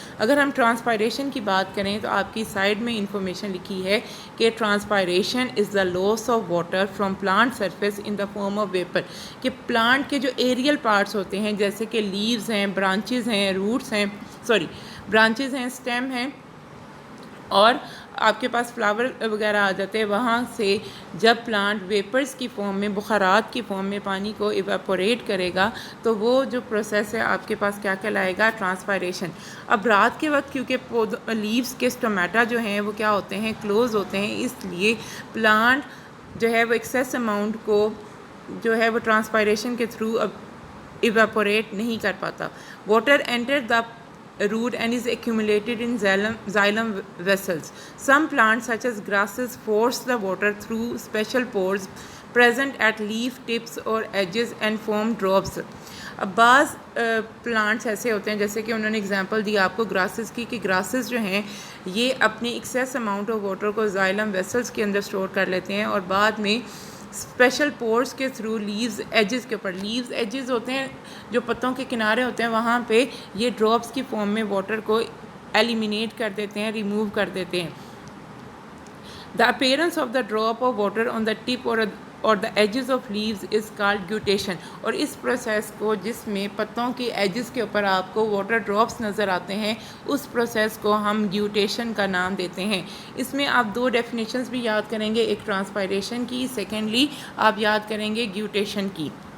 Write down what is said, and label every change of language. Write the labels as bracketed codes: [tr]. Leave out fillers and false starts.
[ur] اگر ہم ٹرانسپائریشن کی بات کریں تو آپ کی سائڈ میں انفارمیشن لکھی ہے کہ [en] transpiration is the loss of water from plant surface in the form of vapor, [ur] کہ پلانٹ کے جو ایریل پارٹس ہوتے ہیں جیسے کہ لیوز ہیں, برانچز ہیں, روٹس ہیں, برانچز ہیں, اسٹیم ہیں, اور آپ کے پاس فلاور وغیرہ آ جاتے ہیں, وہاں سے جب پلانٹ ویپرز کی فارم میں, بخارات کی فارم میں پانی کو ایواپوریٹ کرے گا تو وہ جو پروسیس ہے آپ کے پاس کیا کہلائے گا, ٹرانسپائریشن. اب رات کے وقت کیونکہ لیوز کے اسٹومیٹا جو ہیں وہ کیا ہوتے ہیں, کلوز ہوتے ہیں, اس لیے پلانٹ جو ہے وہ ایکسیس اماؤنٹ کو جو ہے وہ ٹرانسپائریشن کے تھرو اب ایواپوریٹ نہیں کر پاتا. [en] Water enter the root and is accumulated in xylem vessels. Some plants such as grasses force the water through special pores present at leaf tips or edges and form drops. [ur] اب بعض plants ایسے ہوتے ہیں جیسے کہ انہوں نے example دی آپ کو گراسز کی, کہ گراسز جو ہیں یہ اپنی ایکسیس اماؤنٹ آف واٹر کو زائلم ویسلز کے اندر اسٹور کر لیتے ہیں اور بعد میں اسپیشل پورس کے تھرو لیوز ایجز کے اوپر, لیوز ایجز ہوتے ہیں جو پتوں کے کنارے ہوتے ہیں, وہاں پہ یہ ڈراپس کی فارم میں واٹر کو ایلیمینیٹ کر دیتے ہیں, ریموو کر دیتے ہیں. [en] The appearance of the drop of water on the tip or اور the edges of leaves is called guttation. [ur] اور اس پروسیس کو جس میں پتوں کی ایجز کے اوپر آپ کو واٹر ڈراپس نظر آتے ہیں اس پروسیس کو ہم گیوٹیشن کا نام دیتے ہیں. اس میں آپ دو ڈیفینیشنز بھی یاد کریں گے, ایک ٹرانسپائریشن کی, سیکنڈلی آپ یاد کریں گے گیوٹیشن کی.